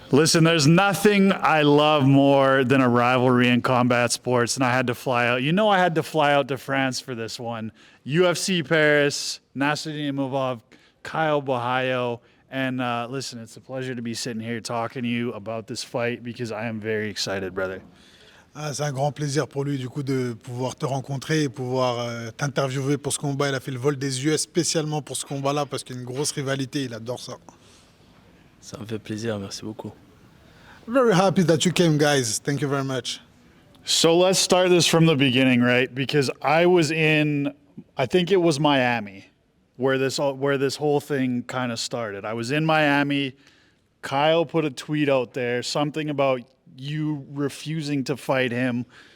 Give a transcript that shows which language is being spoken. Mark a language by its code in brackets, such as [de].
[en] Listen, there's nothing I love more than a rivalry in combat sports, and I had to fly out. You know I had to fly out to France for this one. UFC Paris, Nassourdine Imavov, Caio Borralho, and listen, it's a pleasure to be sitting here talking to you about this fight because I am very excited, brother. [fr] Ah, c'est un grand plaisir pour lui du coup de pouvoir te rencontrer et pouvoir t'interviewer pour ce combat. Il a fait le vol des US spécialement pour ce combat-là parce qu'il y a une grosse rivalité, il adore ça. Ça me fait plaisir, merci beaucoup. [en] Very happy that you came, guys. Thank you very much. So let's start this from the beginning, right? Because I was in, I think it was Miami, where this whole thing kind of started. I was in Miami. Kyle put a tweet out there, something about you refusing to fight him.